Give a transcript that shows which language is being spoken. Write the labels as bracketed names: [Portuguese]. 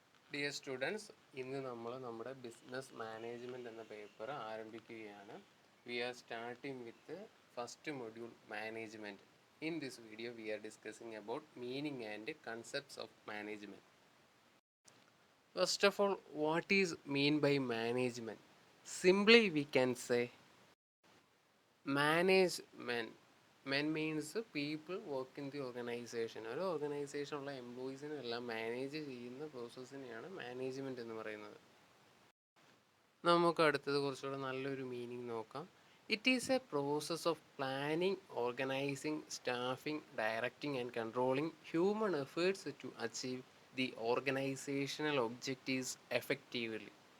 [Malayalam] Dear students, ഇന്ന് നമ്മൾ നമ്മുടെ ബിസിനസ് മാനേജ്മെൻറ്റ് എന്ന പേപ്പർ ആരംഭിക്കുകയാണ്. [English] We are starting with first module management. In this video we are discussing about meaning and concepts of management. First of all, what is mean by management? Simply we can say management. Men means people work in the organization. [Malayalam] ഒരു ഓർഗനൈസേഷനുള്ള എംപ്ലോയീസിനെല്ലാം manage ചെയ്യുന്ന പ്രോസസ്സിനെയാണ് management എന്ന് പറയുന്നത്. നമുക്ക് അടുത്തത് കുറച്ചുകൂടെ നല്ലൊരു meaning നോക്കാം. [English] It is a process of planning, organising, staffing, directing and controlling human efforts to achieve the organisational objectives effectively.